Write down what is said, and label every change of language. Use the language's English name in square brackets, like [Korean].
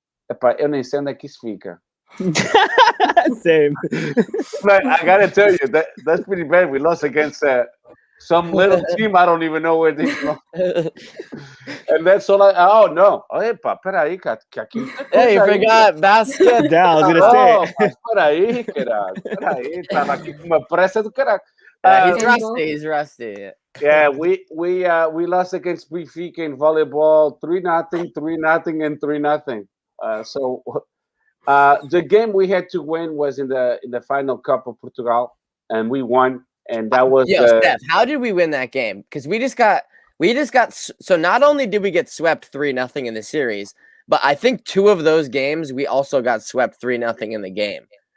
[Portuguese] Epá, eu nem sei onde é que isso fica. [English] Same. But I gotta tell you, that's pretty bad. We lost against some little team. I don't even know where they belong. And that's all oh no. [Portuguese] Epa, peraí, cara. [English] Hey, you forgot basket. Yeah, I was gonna say. [Portuguese] Mas peraí, cara. Peraí, tava aqui com uma pressa do caralho. [English] He's rusty. He's rusty. Yeah, we lost against Benfica in volleyball 3-0, 3-0, and 3-0. So the game we had to win was in the final Cup of Portugal, and we won. And that was Steph, how did we win that game? Because we just got so not only did we get swept 3-0 in the series, but I think 2 of those games we also got swept 3-0 in the game.